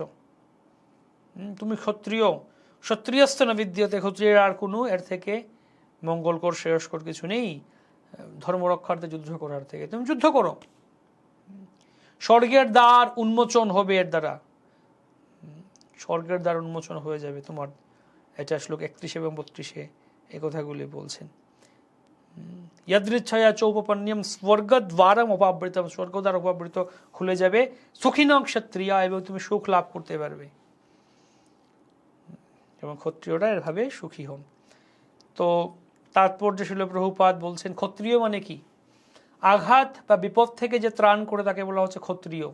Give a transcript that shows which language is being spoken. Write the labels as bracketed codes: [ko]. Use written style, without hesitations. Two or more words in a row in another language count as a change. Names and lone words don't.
[bn] তুমি ক্ষত্রিয়, [sa] ক্ষত্রিয়স্থ না বিদ্যতে, [bn] ক্ষত্রিয়ের আর কোনো এর থেকে মঙ্গলকর শ্রেয়স্কর কিছু নেই ধর্ম রক্ষার্থে যুদ্ধ করার থেকে। তুমি যুদ্ধ করো, স্বর্গের দ্বার উন্মোচন হবে এর দ্বারা, স্বর্গের দ্বার উন্মোচন হয়ে যাবে তোমার। এটা শ্লোক 31 এবং 32 এই কথাগুলি বলছেন। [sa] यदृच्छया चौपपन्यम स्वर्गद्वारम उपावृतम, [bn] স্বর্গদ্বার উপাবৃত খুলে যাবে, [sa] সুখিন ক্ষত্রিয়া, [bn] এবং তুমি সুখ লাভ করতে পারবে এবং ক্ষত্রিয়রা এভাবে সুখী হন। তো তাৎপর্য ছিল প্রভুপাদ বলছেন ক্ষত্রিয় মানে কি? আঘাত বা বিপদ থেকে যে ত্রাণ করে তাকে বলা হচ্ছে ক্ষত্রিয়।